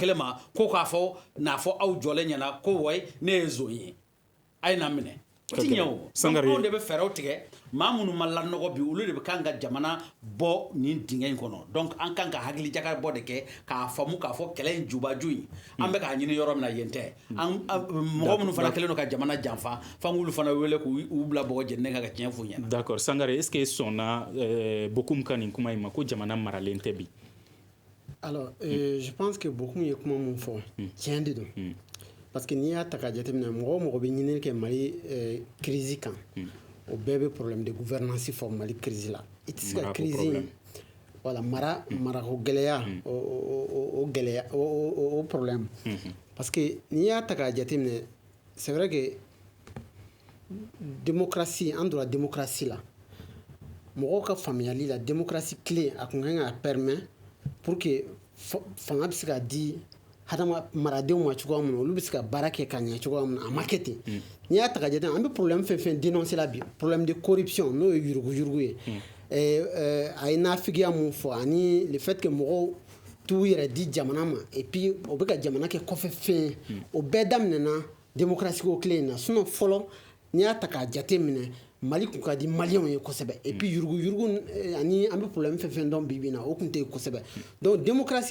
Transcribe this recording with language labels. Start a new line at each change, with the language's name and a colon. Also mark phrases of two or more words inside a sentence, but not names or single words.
Bambara: kelen ma ko k'a fɔ n'a fɔ aw jɔlen ɲɛna ko wayi ne ye zon ye a ye na minɛ o ti ɲɛ o donc anw de bɛ fɛɛrɛw tigɛ maa minnu ma lanɔgɔ bi olu de bɛ kan ka jamana bɔ nin dingɛ in kɔnɔ donc an kan ka hakilijakabɔ de kɛ k'a faamu k'a fɔ kɛlɛ in jubaju in an bɛ k'a ɲini yɔrɔ min na yen tɛ mɔgɔ minnu fana kɛlen don ka jamana janfa f'an k'olu fana wele k'u bila bɔgɔ jeninen kan ka tiɲɛ f'u ɲɛna. d'accord Sangare
French: est ce que
Bambara: sɔnna Bokum ka nin kuma in ma ko jamana maralen tɛ bi.
French: alors je pense que
Bambara: Bokum ye kuma mun fɔ tiɲɛ de don
French: parce que
Bambara: n'i y'a ta k'a jateminɛ mɔgɔ o mɔgɔ bɛ ɲinini kɛ Mali crise kan o bɛɛ bɛ
French: problème de gouvernance
Bambara: fɔ Mali crise la i tɛ se ka crise in voilà marako gɛlɛya o gɛlɛya o problème
French: parce que
Bambara: n'i y'a ta k'a jateminɛ
French: c'est vrai que démocratie
Bambara: an donna démocratie la mɔgɔw ka faamuyali la démocratie clé a kun kan ka
French: permet pour que
Bambara: fanga bɛ se ka di maradenw ma cogoya min na olu bɛ se ka baara kɛ ka ɲɛ cogoya min na a ma kɛ ten n'i y'a ta ka jate an bɛ problème fɛn fɛn dénoncer la bi
French: problème de corruption
Bambara: n'o ye yuruguyurugu ye a ye nafigiya mun fɔ ani
French: le fait que
Bambara: mɔgɔw t'u yɛrɛ di jamana ma
French: et puis
Bambara: o bɛ ka jamana kɛ kɔfɛ fɛn o bɛɛ daminɛna démocratie ko tile in na sinon fɔlɔ n'i y'a ta k'a jate minɛ Mali kun ka di maliyɛnw ye kosɛbɛ
French: et puis
Bambara: yuruguyurugu ani an bɛ problème fɛn fɛn dɔn bi bi in na o kun tɛ yen kosɛbɛ donc démocratie